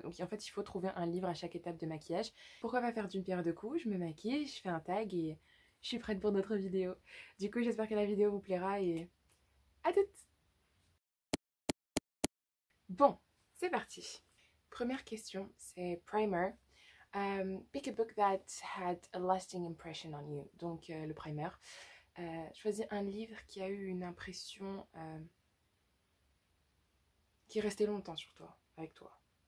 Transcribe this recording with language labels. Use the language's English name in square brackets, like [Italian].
[French] Donc, en fait, il faut trouver un livre à chaque étape de maquillage. Pourquoi pas faire d'une pierre deux coups? Je me maquille, je fais un tag et je suis prête pour notre vidéo. Du coup, j'espère que la vidéo vous plaira et à toutes! Bon, c'est parti. Première question, c'est primer. [English] Pick a book that had a lasting impression on you. [French] Donc, le primer. Choisis un livre qui a eu une impression qui est restée longtemps sur toi, avec toi.